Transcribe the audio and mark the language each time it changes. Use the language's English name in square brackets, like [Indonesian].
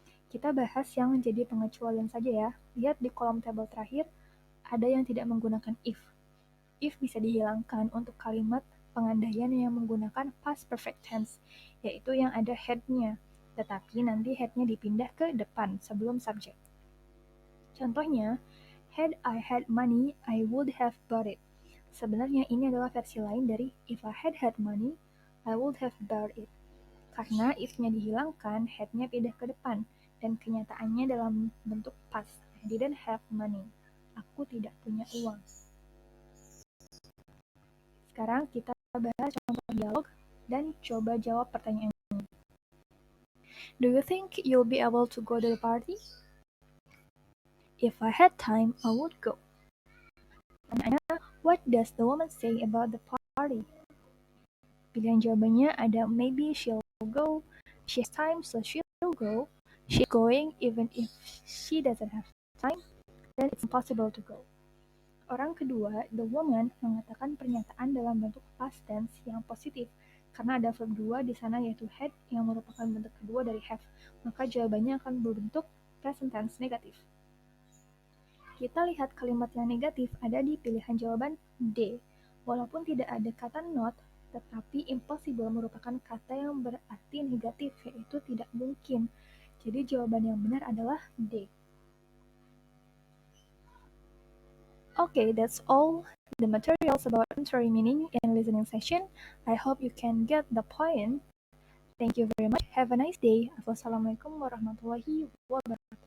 [Indonesian] Kita bahas yang jadi pengecualian saja ya. Lihat di kolom tabel terakhir, ada yang tidak menggunakan if. If bisa dihilangkan untuk kalimat pengandaian yang menggunakan past perfect tense, yaitu yang ada had-nya, tetapi nanti had-nya dipindah ke depan sebelum subjek. [English] Contohnya, had I had money, I would have bought it. [Indonesian] Sebenarnya ini adalah versi lain dari [English] if I had money, I would have bought it. [Indonesian] Karena if-nya dihilangkan, had-nya pindah ke depan, dan kenyataannya dalam bentuk past. [English] I didn't have money. [Indonesian] Aku tidak punya uang. Sekarang kita bahas contoh dialog dan coba jawab pertanyaan ini. [English] Do you think you'll be able to go to the party? If I had time, I would go. [Indonesian] Pertanyaannya, [English] what does the woman say about the party? [Indonesian] Pilihan jawabannya ada [English] maybe she'll go, she has time so she'll go, she's going even if she doesn't have time, then it's impossible to go. [Indonesian] Orang kedua, the woman, mengatakan pernyataan dalam bentuk past tense yang positif karena ada verb 2 di sana yaitu had yang merupakan bentuk kedua dari have, maka jawabannya akan berbentuk present tense negatif. Kita lihat kalimat yang negatif ada di pilihan jawaban D. Walaupun tidak ada kata not, tetapi impossible merupakan kata yang berarti negatif, yaitu tidak mungkin. Jadi jawaban yang benar adalah D. [English] Okay, that's all the materials about entering meaning in listening session. I hope you can get the point. Thank you very much. Have a nice day. Wassalamualaikum warahmatullahi wabarakatuh.